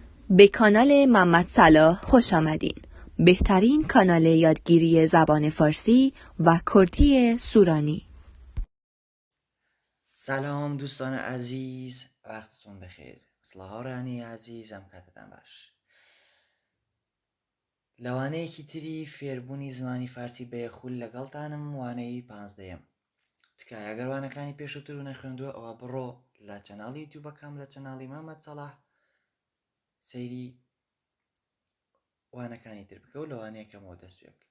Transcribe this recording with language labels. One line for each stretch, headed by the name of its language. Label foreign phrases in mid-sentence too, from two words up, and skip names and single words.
Persian: به کانال محمد صلاح خوش آمدین. بهترین کانال یادگیری زبان فارسی و کردی سورانی. سلام دوستان عزیز، وقتتون بخیر.
Central Kurdish: سلاهارانی عزیزم کاتتان باش. لەوانەیەکی تری فێربوونی زمانی فارسی بەیەخول لەگەڵتانم وانەی 15م. تکایە ئەگەر وانەکانی پێشووتر و نەخوێندووە ئەوە بڕۆ لە چەناڵی یوتیوبەکەم لە چەناڵی محەممەد سەلاح سەیری وانەکانی تر بکە و لەوانەیەکەمەوە دەست پێ بکە.